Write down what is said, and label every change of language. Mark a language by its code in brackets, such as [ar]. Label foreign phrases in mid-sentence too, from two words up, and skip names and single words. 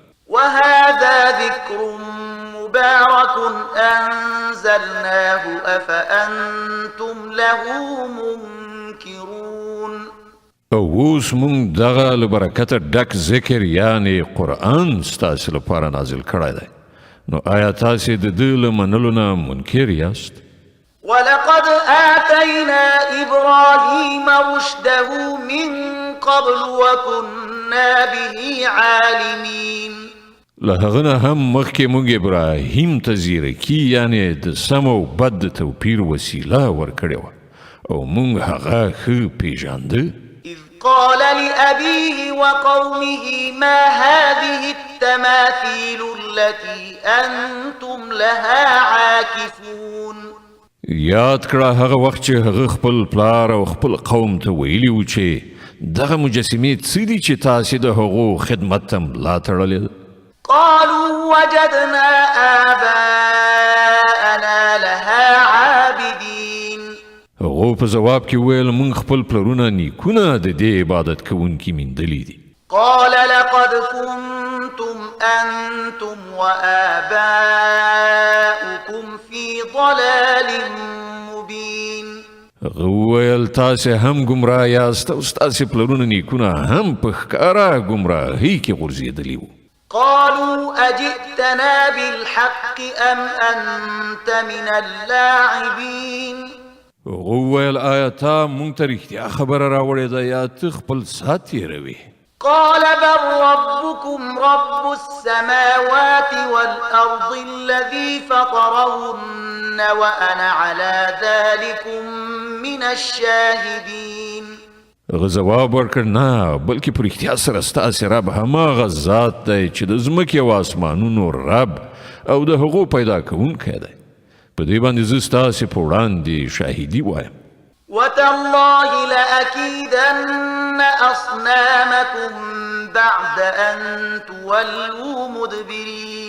[ar] وهذا ذكر مبارك أنزلناه أفأنتم له منكرون. [ps] او اوس مونږ دغه له برکته ډک ذکر یعنی قرآن ستاسې لپاره نازل کړی دی، نو آیا تاسې د ده له منلو نه منکر یاست؟ [ar] ولقد آتينا إبراهيم رشده من قبل وكنا به عالمين. [ps] له هغه نه هم مخکې مونږ ابراهیم ته زیرکي یعنی د سم او بد د توپیر وسیله ورکړې وه او مونږ هغه ښه پیژانده. [ar] إذ قال لأبيه وقومه ما هذه التماثيل التي أنتم لها عاكفون. [ps] یاد کړه هغه وخت چې هغه خپل پلار او خپل قوم ته ویلي و چې دغه مجسمې څه دي چې تاسې د هغو خدمت ته ملا تړلې؟ [ar] قالوا وجدنا آباءنا لها [ps] هغو په ځواب کې وویل موږ خپل پلرونه نیکونه د دې عبادت کوونکي میندلي دي. [ar] قال لقد كنتم أنتم وآباؤكم في ضلال مبين. [ps] هغه وویل تاسې هم ګمراه یاست او ستاسې پلرونه نیکونه هم په ښکاره ګمراهۍ کې غورځېدلي وو. [ar] قالوا أجئتنا بالحق أم أنت من اللاعبين. [ps] هغه وویل آیا تا موږ ته رښتیا خبره راوړې ده یا ته خپل ساعت تېروې؟ [ar] قال بل ربكم رب السماوات والأرض الذي فطرهن وأنا على ذلكم من الشاهدين. [ps] هغه ځواب ورکړ نه بلکې په رښتیا سره ستاسې رب هماغه ذات دی چې د ځمکې او اسمانونو رب او د هغو پیدا کوونکی دی. په دې باندې زه ستاسې په وړاندې شاهدي وایم. [ar] وتالله لأكيدن أصنامكم بعد أن تولوا مدبرين.